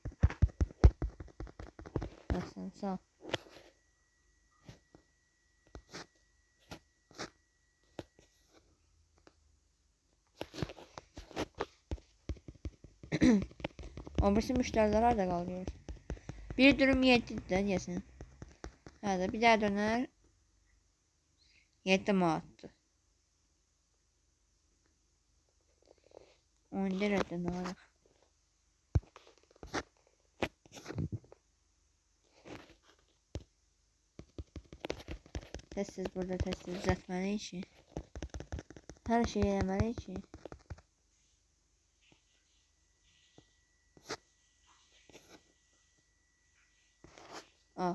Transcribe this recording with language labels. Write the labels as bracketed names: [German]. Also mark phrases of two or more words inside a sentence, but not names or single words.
[Azerbaijani] Bəs, sağ ol. [Turkish] O birisi müşteriler harada kalıyor? Bir dürüm 7 de yesin. Hadi bir daha döner. [Azerbaijani] 7 manatdı. 10 liradan alırıq. Tez burada tez düzəltməliyik ki. Hər şeyi eləməliyik ki. Al.